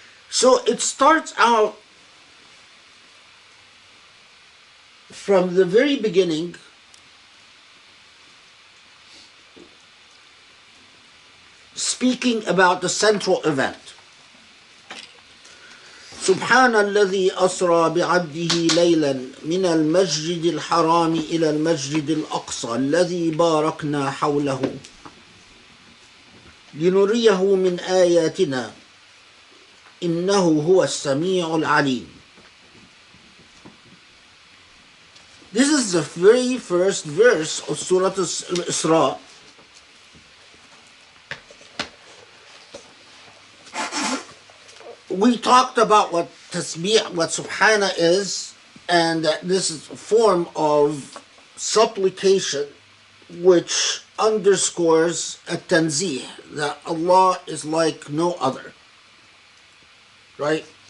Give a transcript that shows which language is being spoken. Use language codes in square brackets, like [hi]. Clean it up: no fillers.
[en] So it starts out from the very beginning, speaking about the central event. [ar] سبحان الذي أسرى بعبده ليلا من المسجد الحرام إلى المسجد الأقصى الذي باركنا حوله لنريه من آياتنا إنه هو السميع العليم. [en] This is the very first verse of Surah Al-Isra. We talked about what tasbih, what subhana is, and that this is a form of supplication which underscores a tanzih, that Allah is like no other. Right?